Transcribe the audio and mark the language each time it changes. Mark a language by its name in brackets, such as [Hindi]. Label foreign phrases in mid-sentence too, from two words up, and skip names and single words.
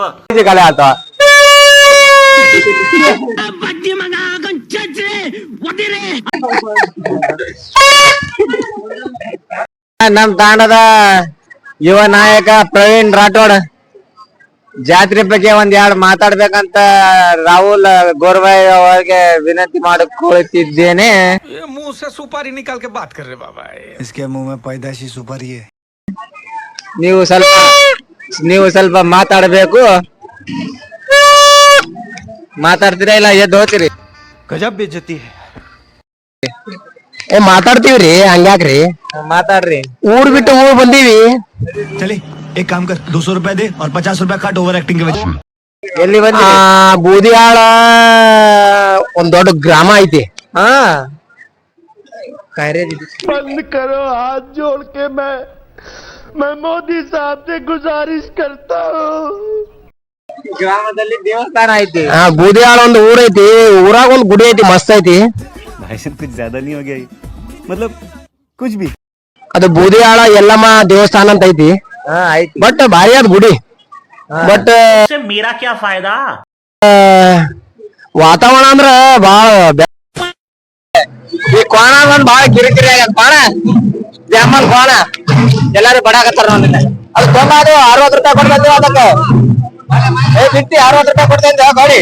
[Kannada] ಕಲೆ ಆತ ನಮ್ ತಾಂಡದ ಯುವ ನಾಯಕ ಪ್ರವೀಣ್ ರಾಠೋಡ್ ಜಾತ್ರೆ ಬಗ್ಗೆ ಒಂದ್ ಎರಡು ಮಾತಾಡ್ಬೇಕಂತ ರಾಹುಲ್ ಗೋರ್ವಾಯ್ ಅವರಿಗೆ ವಿನಂತಿ ಮಾಡಿಕೊಳ್ಳುತ್ತಿದ್ದೇನೆ. [Hindi] मुंह से सुपारी निकाल के बात कर रहे बाबा. इसके मुंह में पैदाशी सुपारी है. [Kannada] ನೀವು ಸ್ವಲ್ಪ ಮಾತಾಡ್ಬೇಕು. ಮಾತಾಡ್ತೀರಾ ಇಲ್ಲ ಎದ್ದು ಹೋಗ್ತೀರಿ? [Hindi] गजब बेइज्जती है. [Kannada] ಮಾತಾಡ್ತೀವ್ರಿ ಹಂಗ್ಯಾಕ್ರಿ ಮಾತಾಡ್ರಿ ಊರ್ ಬಿಟ್ಟು ಊರ್ ಬಂದೀವಿ. [Hindi] चले एक काम कर 200 रुपए दे और 50 रुपए काट [English] over acting [Hindi] के वजह. [Kannada] ಎಲ್ಲಿ ಬಂದ? ಬೂದಿಯಾಳ ಒಂದ್ ದೊಡ್ಡ ಗ್ರಾಮ ಐತಿ. ಹಾ [Hindi] बंद करो हाथ जोड़ के मैं मोदी साहब से गुजारिश करता हूँ. [Kannada] ಗ್ರಾಮದಲ್ಲಿ ದೇವಸ್ಥಾನ ಐತಿ. ಬೂದಿಯಾಳ ಒಂದು ಊರ್ ಐತಿ. ಊರಾಗ ಒಂದ್ ಗುಡಿ ಐತಿ ಮಸ್ತ್ ಐತಿ. [Hindi] भाषण कुछ ज्यादा नहीं हो गया मतलब कुछ भी [Kannada] ಅದು ಬೂದಿಯಾಳ ಎಲ್ಲಮ್ಮ ದೇವಸ್ಥಾನ ಅಂತ ಐತಿ. ಬಟ್ ಭಾರಿ ಅದ್ ಗುಡಿ. ಬಟ್ [Hindi] मेरा क्या फायदा [Kannada] ವಾತಾವರಣ ಅಂದ್ರ ಬಾಳ ಈ ಕೋಣ ಒಂದ್ ಬಾಳ ಕಿರಿಕಿರಿ ಆಗ್ಯದ. ಕೋಣ ಜಾಮಲ್ ಕೋಣ ಎಲ್ಲಾರು ಬಡಾಕತ್ತಾರ ನೋಡಿಲ್ಲ. ಅದು ತೊಂಬದು 60 ರೂಪಾಯಿ ಕೊಡ್ಬೇಕು ಅದಕ್ಕೆ. ಬಿಟ್ಟಿ 60 ರೂಪಾಯಿ ಕೊಡ್ತೇನೆ ಗಾಡಿ.